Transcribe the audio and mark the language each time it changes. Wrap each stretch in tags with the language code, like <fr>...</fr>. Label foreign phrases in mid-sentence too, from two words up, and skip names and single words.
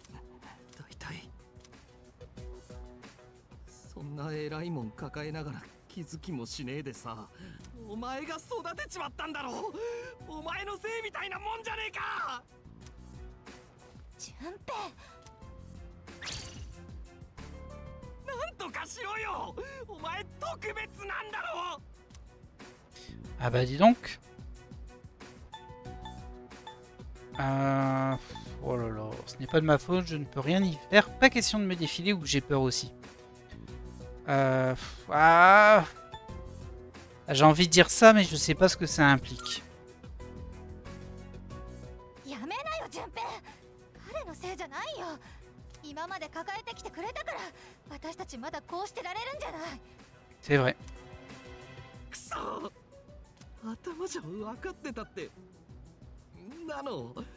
<ja>大体そんな偉いもん抱えながら気づきもしねえでさ。お前が育てちまったんだろ。お前のせいみたいなもんじゃねえか。順平、なんとかしろよ。お前特別なんだろ。</ja> <fr>Ah bah dis donc. Oh là là, ce n'est pas de ma faute, je ne peux rien y faire. Pas question de me défiler ou que j'ai peur aussi. J'ai envie de dire ça, mais je sais pas ce que ça implique.</fr> <ja>やめなよ順平。彼のせいじゃないよ。今まで抱えてきてくれたから私たちまだこうしてられるんじゃない。</ja> <fr>C'est vrai.</fr> <ja>くそ、頭じゃ分かってたってなの。</ja>